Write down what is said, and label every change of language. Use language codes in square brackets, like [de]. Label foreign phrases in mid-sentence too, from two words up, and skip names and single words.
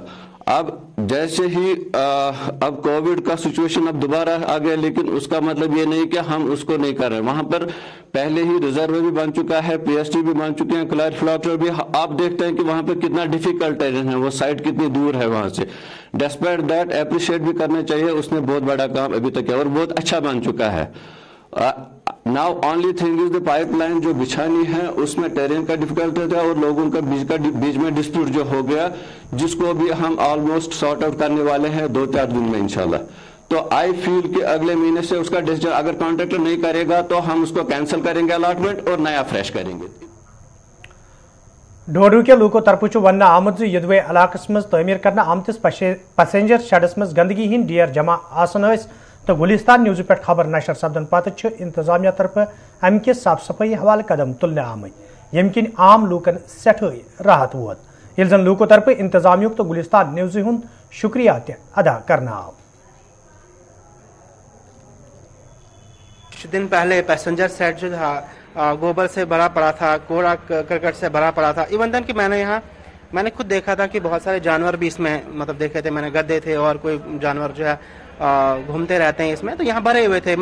[hi] अब जैसे ही अब कोविड का सिचुएशन अब दोबारा आ गया, लेकिन उसका मतलब ये नहीं कि हम उसको नहीं कर रहे। वहां पर पहले ही रिजर्व भी बन चुका है, पीएसटी भी बन चुके हैं, क्लैट फ्लॉटर भी। आप देखते हैं कि वहां पर कितना [en] difficult terrain [hi] है, वो साइट कितनी दूर है वहां से। [en] despite that appreciate [hi] भी करना चाहिए, उसने बहुत बड़ा काम अभी तक किया और बहुत अच्छा बन चुका है। [en] now only thing is the pipeline [hi] जो बिछानी है, उसमें टेरेन का डिफिकल्ट था और लोगों का बीच में डिस्प्यूट जो हो गया, जिसको भी हम [en] almost sort out [hi] करने वाले हैं 2-4 दिन में इंशाल्लाह। तो [en] I feel [hi] कि अगले महीने से उसका डिसीजन अगर कॉन्ट्रैक्टर नहीं करेगा तो हम उसको कैंसिल करेंगे अलॉटमेंट और नया फ्रेश करेंगे। [ks] डोडू के लूको तरफ वन आमुत यदवे इलाकस मज तमीर करना आमतिस पैसेंजर शेडस मज गंदगी हिंद ढेर जमा आसन तो गुलिस्तान न्यूज़ पे खबर नशर सपदन पत इंतजामिया तरफ अम कि साफ सफाई हवाले कदम तुलने आमत, यम किन आम लूकन सठे राहत वोत, यिल जन लूको तरफ इंतजामिया तो गुलिस्तान न्यूज़ हुंद शुक्रिया अदा करना आव। [hi] कुछ दिन पहले [en] passenger set [hi] जो था गोबर से भरा पड़ा था, कूड़ा करकट से भरा पड़ा था। [en] even then [hi] कि मैंने खुद देखा था कि बहुत सारे जानवर भी इसमें मतलब देखे थे मैंने, गधे थे और कोई जानवर जो है घूमते रहते हैं इसमें, तो यहाँ भरे हुए थे।